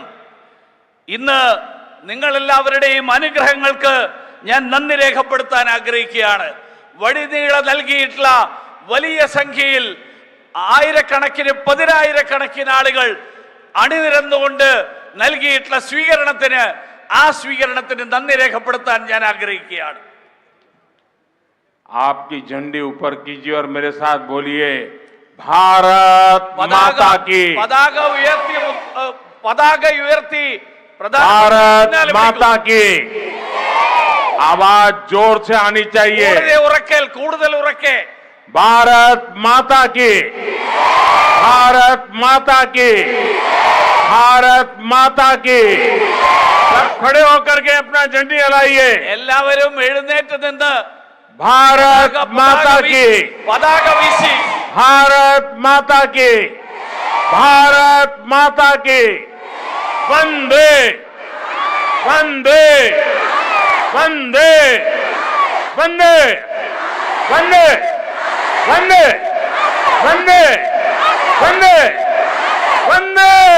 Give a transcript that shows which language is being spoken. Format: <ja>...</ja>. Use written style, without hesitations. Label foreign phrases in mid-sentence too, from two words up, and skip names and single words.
<ml>ഇന്ന് നിങ്ങളെല്ലാവരുടെയും അനുഗ്രഹങ്ങൾക്ക് ഞാൻ നന്ദി രേഖപ്പെടുത്താൻ ആഗ്രഹിക്കുകയാണ്. വഴിനീള നൽകിയിട്ടുള്ള വലിയ സംഖ്യയിൽ ആയിരക്കണക്കിന്, പതിനായിരക്കണക്കിന് ആളുകൾ അണിനിരന്നുകൊണ്ട് നൽകിയിട്ടുള്ള സ്വീകരണത്തിന്, ആ സ്വീകരണത്തിന് നന്ദി രേഖപ്പെടുത്താൻ ഞാൻ ആഗ്രഹിക്കുകയാണ്.</ml> <hi>आपकी झंडी ऊपर कीजिए और मेरे साथ बोलिए, भारत माता की।</hi> <ml>पताക ഉയർത്തി</ml> <hi>भारत माता की आवाज जोर से आनी चाहिए।</hi> <ml>കൂടുതൽ ഉറക്കെ</ml> <hi>भारत माता की, भारत माता की, भारत माता की। सब खड़े होकर के अपना झंडी हिलाइए।</hi> <ml>എല്ലാവരും എഴുന്നേറ്റ് നിന്ന്</ml> <hi>भारत माता की,</hi> <ml>പതാക വീശി,</ml> <hi>भारत माता की, भारत माता की। वंदे वंदे वंदे वंदे वंदे वंदे वंदे वंदे वंदे।</hi>